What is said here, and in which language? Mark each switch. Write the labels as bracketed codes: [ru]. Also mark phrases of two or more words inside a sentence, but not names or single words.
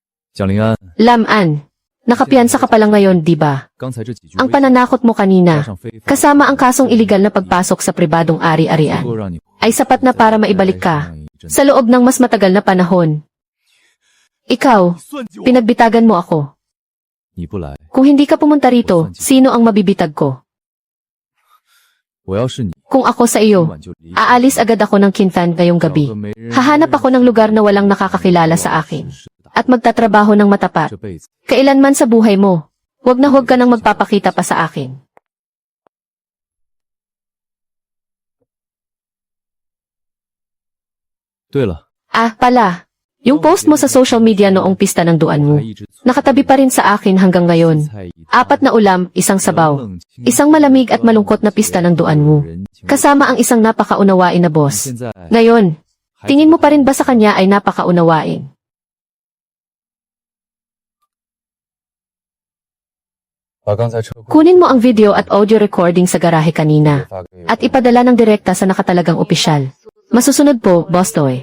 [zh] 蒋灵安， [tl] Lam-an, nakapiyansa ka pa lang ngayon, di ba? [zh] 刚才这几句 [tl] Ang [zh] 威胁 [tl] pananakot mo [zh] 加 [tl] kanina, [zh] 上非法， [tl] kasama ang kasong iligal na pagpasok sa pribadong [zh] 足 [tl] ari-arian, [zh] 够让你 [tl] ay sapat na para maibalik [zh] 再 [tl] ka [zh] 上一阵 [tl] sa loob ng mas matagal na panahon. Ikaw, [zh] 算计我， [tl] pinagbitagan mo ako. [zh] 你不来， [tl] Kung hindi ka pumunta rito, sino ang mabibitag ko? [zh] 我要是你， [tl] Kung ako sa [zh] 今 [tl] iyo, [zh] 晚就离开， [tl] aalis agad ako ng Kintan ngayong [zh] 找 [tl] gabi. [zh] 个没人 [tl] Hahanap ako ng lugar na walang nakakakilala sa akin [zh] 实实地打 [tl] at magtatrabaho ng matapat. [zh] 这辈子 [tl] Kailanman sa buhay mo, huwag na huwag ka nang magpapakita pa sa akin. [zh] 对了， [tl] Ah, pala. Yung post mo sa [en] social media [tl] noong pista ng duan [zh] 我 [tl] mo. [zh] 还一直存 [tl] Nakatabi pa rin sa akin hanggang ngayon. [zh] 菜一汤 [tl] Apat na ulam, isang sabaw. [zh] 冷清 [tl] Isang malamig at malungkot na pista ng duan mo. [zh] 人情 [tl] Kasama ang isang napakaunawain na [zh] 你 [tl] boss. [zh] 现在 [tl] Ngayon, [zh] 还 [tl] tingin mo pa rin ba sa kanya ay napakaunawain? Kunin mo ang video at [en] audio recording [tl] sa garahe kanina at ipadala ng direkta sa nakatalagang opisyal. Masusunod po, Boss Toy.